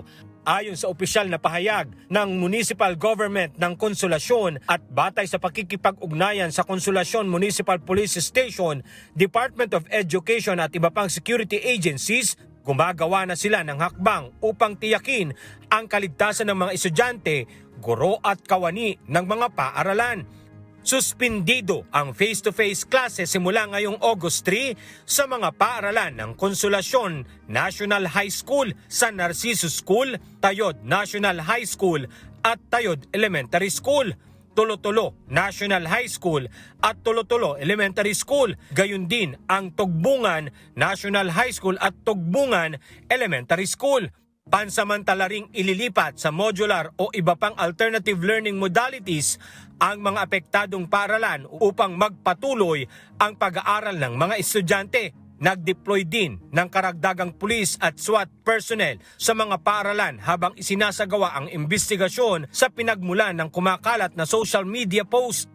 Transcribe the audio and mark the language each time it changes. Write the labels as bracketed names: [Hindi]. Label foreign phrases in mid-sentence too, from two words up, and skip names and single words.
[Filipino] Ayon sa opisyal na pahayag ng Municipal Government ng Consolacion at batay sa pakikipag-ugnayan sa Consolacion Municipal Police Station, Department of Education at iba pang [English] security agencies, [Filipino] gumagawa na sila ng hakbang upang tiyakin ang kaligtasan ng mga estudyante, guro at kawani ng mga paaralan. Suspindido ang [English] face-to-face classes [Filipino] simula ngayong August 3 sa mga paaralan ng Consolacion National High School, San Narciso School, Tayod National High School at Tayod Elementary School, Tolo-Tolo National High School at Tolo-Tolo Elementary School. Gayon din ang Tugbungan National High School at Tugbungan Elementary School. Pansamantala ring ililipat sa modular o iba pang [English] alternative learning modalities [Filipino] ang mga apektadong paaralan upang magpatuloy ang pag-aaral ng mga estudyante. Nag-deploy din ng karagdagang pulis at [English] SWAT personnel [Filipino] sa mga paaralan habang isinasagawa ang imbestigasyon sa pinagmulan ng kumakalat na [English] social media post.